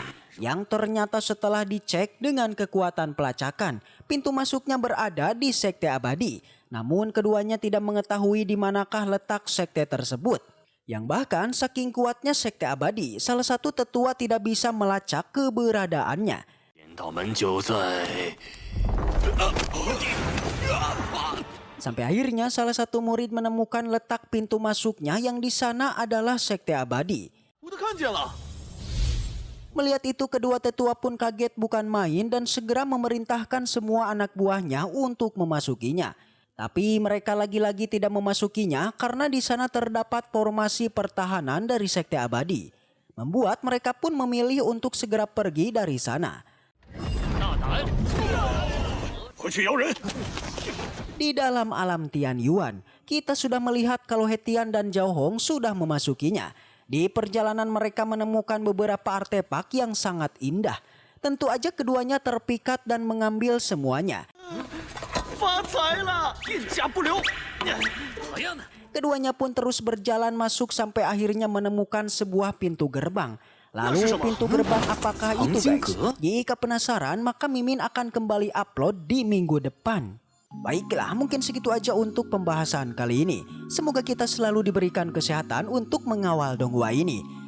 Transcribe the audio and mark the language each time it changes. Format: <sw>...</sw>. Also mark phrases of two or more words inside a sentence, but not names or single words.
<id>Yang ternyata setelah dicek dengan kekuatan pelacakan, pintu masuknya berada di sekte abadi. Namun keduanya tidak mengetahui di manakah letak sekte tersebut. Yang bahkan saking kuatnya sekte abadi, salah satu tetua tidak bisa melacak keberadaannya.</id> <zh>天道门就在。</zh> <id>Sampai akhirnya salah satu murid menemukan letak pintu masuknya yang di sana adalah sekte abadi.</id> <zh>我都看见了。</zh> <id>Melihat itu kedua tetua pun kaget bukan main dan segera memerintahkan semua anak buahnya untuk memasukinya. Tapi mereka lagi-lagi tidak memasukinya karena di sana terdapat formasi pertahanan dari Sekte Abadi. Membuat mereka pun memilih untuk segera pergi dari sana.</id> <zh>快去摇人！</zh> <id>Di dalam alam Tian Yuan, kita sudah melihat kalau Hetian dan Zhao Hong sudah memasukinya. Di perjalanan mereka menemukan beberapa artefak yang sangat indah. Tentu aja keduanya terpikat dan mengambil semuanya.</id> <zh>发财了！店家不留。好样的！</zh> <id>Keduanya pun terus berjalan masuk sampai akhirnya menemukan sebuah pintu gerbang. Lalu pintu gerbang apakah itu guys? Jika penasaran maka Mimin akan kembali upload di minggu depan. Baiklah, mungkin segitu aja untuk pembahasan kali ini. Semoga kita selalu diberikan kesehatan untuk mengawal donghua ini.</id>